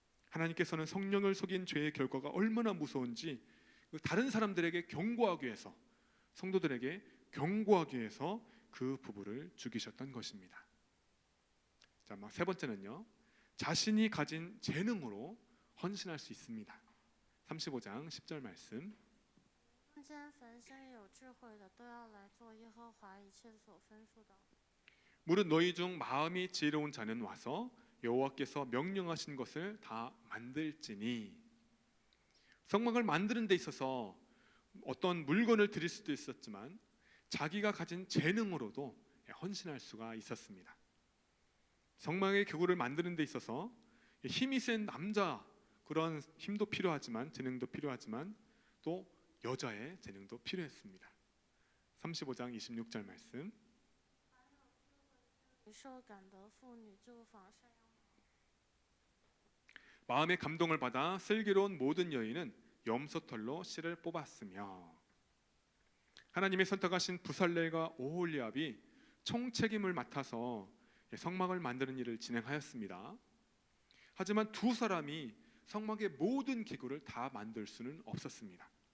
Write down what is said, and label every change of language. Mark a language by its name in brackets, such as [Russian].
[Korean] 하나님께서는 성령을 속인 죄의 결과가 얼마나 무서운지 다른 사람들에게 경고하기 위해서, 성도들에게 경고하기 위해서 그 부부를 죽이셨던 것입니다. 자, 세 번째는요, 자신이 가진 재능으로 헌신할 수 있습니다. 35장 10절 말씀. [Chinese] 中间凡心里有智慧的，都要来做耶和华一切所吩咐的。 [Korean] 무릇 너희 중 마음이 지혜로운 자는 와서 여호와께서 명령하신 것을 다 만들지니. 성막을 만드는 데 있어서 어떤 물건을 드릴 수도 있었지만 자기가 가진 재능으로도 헌신할 수가 있었습니다. 성막의 교구를 만드는 데 있어서 힘이 센 남자 그런 힘도 필요하지만 재능도 필요하지만 또 여자의 재능도 필요했습니다. 35장 26절 말씀. [Chinese] 受感的妇女就纺晒羊毛。 [Korean] 마음의 감동을 받아 슬기로운 모든 여인은 염소털로 실을 뽑았으며. 하나님이 선택하신 부살렐과 오홀리압이 총책임을 맡아서 성막을 만드는 일을 진행하였습니다. 하지만 두 사람이 성막의 모든 기구를 다 만들 수는 없었습니다.